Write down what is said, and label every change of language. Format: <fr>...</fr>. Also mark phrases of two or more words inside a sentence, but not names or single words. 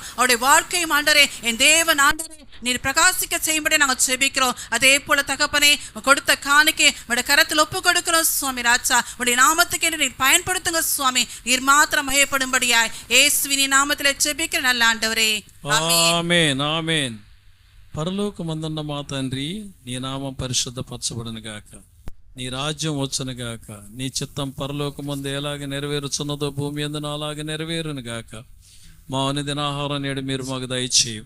<ta>அவருடைய வாழ்க்கையும் ஆண்டரே என் தேவன் ஆண்டரே நீர் பிரகாசிக்க செய்யும்படி நாங்கள் ஜெபிக்கிறோம். அதே போல தகப்பனே கொடுத்த காணிக்கை உடைய கரத்தில் ஒப்பு கொடுக்கிறோம் சுவாமி ராஜா. உடைய நாமத்துக்கு நீர் பயன்படுத்துங்க சுவாமி. நீர் மாத்திரம் மகிமைப்படும்படியாய் இயேசுவின் நாமத்திலே ஜெபிக்கிற நல்ல ஆண்டவரே.</ta> <te>ఆమేన్. ఆమేన్. పరలోకమందున్న మా తండ్రి, నీ నామం పరిశుద్ధపరచబడును గాక. నీ రాజ్యం వచ్చును గాక. నీ చిత్తం పరలోకమందు ఎలాగ నెరవేరుచున్నదో భూమి యందున అలాగ నెరవేరును గాక. మా అనుదిన ఆహారం నేడు మీరు మాకు దయచేయి.</te>